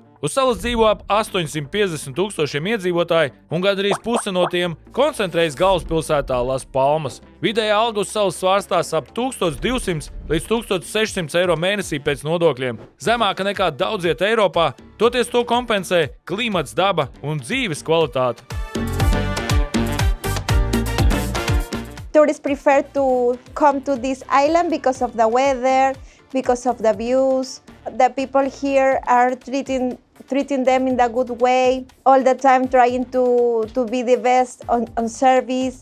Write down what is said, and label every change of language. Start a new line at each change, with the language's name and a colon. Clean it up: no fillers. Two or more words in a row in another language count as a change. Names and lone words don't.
Latvian: Uz salas dzīvo ap 850 000 iedzīvotāji, un gandrīz puse no tiem koncentrējas galvaspilsētā Las Palmas. Vidējā alga uz salas svārstās ap 1200 līdz 1600 eiro mēnesī pēc nodokļiem. Zemāka nekā daudziet Eiropā, toties to kompensē klimats, daba un dzīves kvalitāte.
English: Tourists prefer to come to this island because of the weather, because of the views. The people here are treating them in a good way, all the time trying to be the best on service.